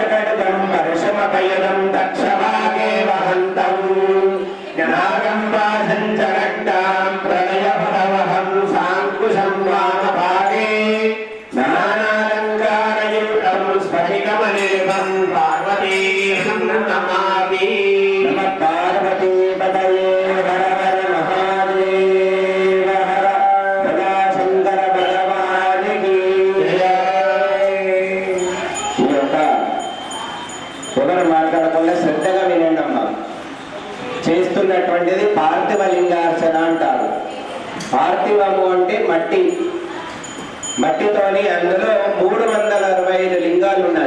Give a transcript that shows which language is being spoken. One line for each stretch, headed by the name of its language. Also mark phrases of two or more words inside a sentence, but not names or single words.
Sanskrit: खड्गं परशुमपयदं दक्षभागे वहन्तं नागं वासं च रक्तां प्रलयभवहं साङ्कुशं वामभागे नानालङ्कारयुक्तं स्फटिकमनिर्भं पार्वतीं नमामि नमः पार्वतीपतये हर हर महादेव हर भोलाशङ्कर
Hindi: भगवान् की जय।
Telugu: ఈ యొక్క పొగరు మాట్లాడకుండా శ్రద్ధగా వినండి అమ్మా. చేస్తున్నటువంటిది పార్థివ లింగార్చన అంటారు. పార్థివము అంటే మట్టి, మట్టితోని అందులో 365 లింగాలు ఉన్నాయి.